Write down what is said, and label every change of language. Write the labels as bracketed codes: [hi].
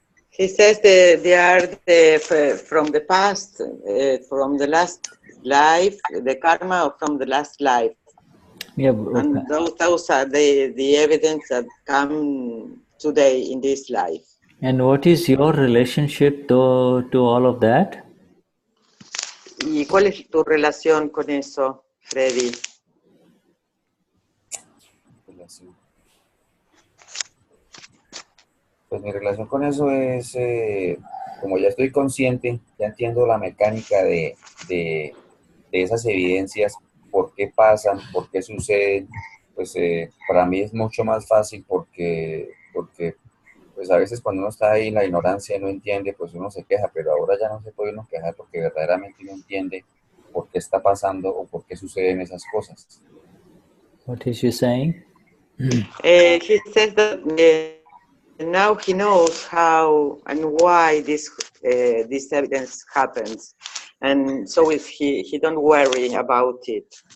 [en] He says they are from the past, from the last life, the karma from the last life. Yeah, okay. And those are the evidence that come today in this life. And what is your relationship to all of that? [es] ¿Y cuál es tu relación con eso, Freddy? Pues mi relación con eso es, como ya estoy consciente, ya entiendo la mecánica de esas evidencias, por qué pasan, por qué suceden, pues para mí es mucho más fácil porque pues a veces cuando uno está ahí en la ignorancia y no entiende, pues uno se queja, pero ahora ya no se puede uno quejar porque verdaderamente uno entiende por qué está pasando o por qué suceden esas cosas. [en] What is she saying? He says that now he knows how and why this evidence happens, and so if he don't worry about it.